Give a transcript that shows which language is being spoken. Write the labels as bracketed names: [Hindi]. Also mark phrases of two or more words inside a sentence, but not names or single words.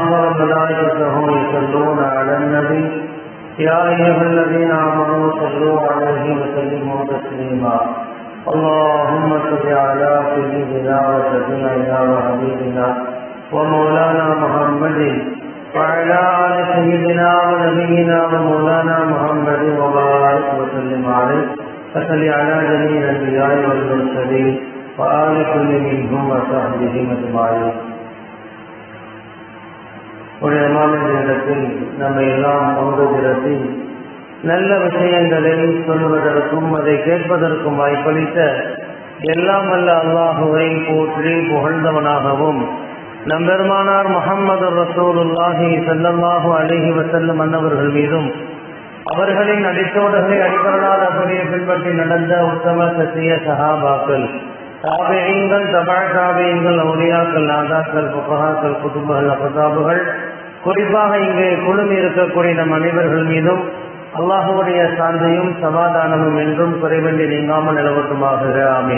[Arabic] وملائكته يصلون على النبي يا أيها الذين آمنوا صلوا عليه وسلموا تسليما اللهم صل على سيدنا وسيدنا وحبيبنا ومولانا محمد وعلى آل سيدنا ونبينا ومولانا محمد وبارك وسلم عليه وصل على جميع الأنبياء والمرسلين وآل كل منهم وصحبهم أجمعين. [Tamil] உலகமான நேரத்தில் நம்மை எல்லாம் ஒன்று திரட்டி நல்ல விஷயங்களை சொல்வதற்கும் அதை கேட்பதற்கும் வாய்ப்பளித்த எல்லாம் வல்ல அல்லாஹுவை போற்றி புகழ்ந்தவனாகவும் நம்பெருமானார் முஹம்மது [Arabic] رسول الله صلى الله عليه وسلم [Tamil] அன்னவர்கள் மீதும் அவர்களின் அடித்தோடுகளை அடிபரலாத அப்படியே பின்பற்றி நடந்த உத்தம சத்திய சஹாபாக்கள் தாபிஈன்கள் தபா தாபிஈன்கள் அவுலியாக்கள் நாதாக்கள் ஃபுகஹாக்கள் குதுபுகள் அஃதாபுகள் குறிப்பாக இங்கே குழுமி இருக்கக்கூடிய நம் அனைவர்கள் மீதும் அல்லாஹுடைய சாந்தியும் சமாதானமும் என்றும் குறைவென்றி நீங்காமல் நிலவட்டுமாக ஆமீன்.